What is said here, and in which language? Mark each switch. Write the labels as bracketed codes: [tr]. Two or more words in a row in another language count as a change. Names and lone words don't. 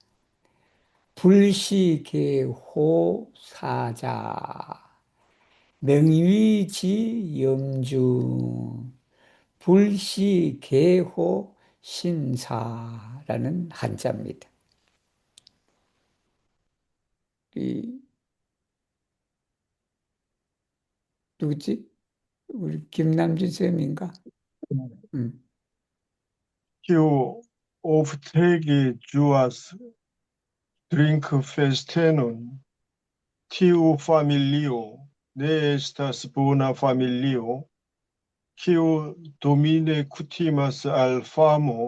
[ko] 불시계호사자 명위지영중 불시계호 신사라는 한자입니다. 이 누구지? 우리 김남준 쌤인가? 음. [eo] Tiu oftege ĝuas drinkfestenon. Tiu familio ne estas bona familio, kiu domine kutimas al famo.